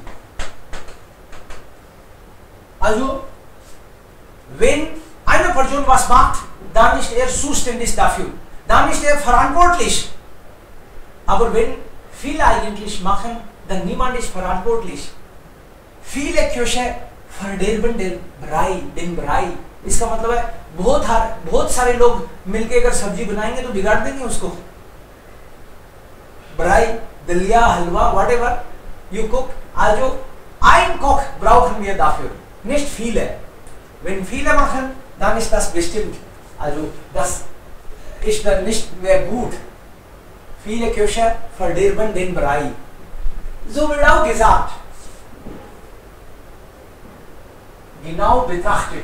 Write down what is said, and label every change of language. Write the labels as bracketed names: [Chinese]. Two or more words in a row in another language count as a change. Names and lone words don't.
[German] Also, wenn eine Person was macht, dann ist er zuständig dafür. Dann ist er verantwortlich. Aber wenn viele eigentlich machen, dann niemand ist verantwortlich. Viele Köche verderben den Brei. [Hindi] इसका मतलब है बहुत सारे लोग मिलके अगर सब्जी बनाएंगे तो बिगाड़ देंगे उसको. Brei, Dalia, [English] Halwa, whatever you cook, [German] also ein Koch brauchen wir dafür, nicht viele. Wenn viele machen, dann ist das bestimmt. Also das ist dann nicht mehr gut. Viele Köche verderben den Brei. So wird auch gesagt. Genau betrachtet.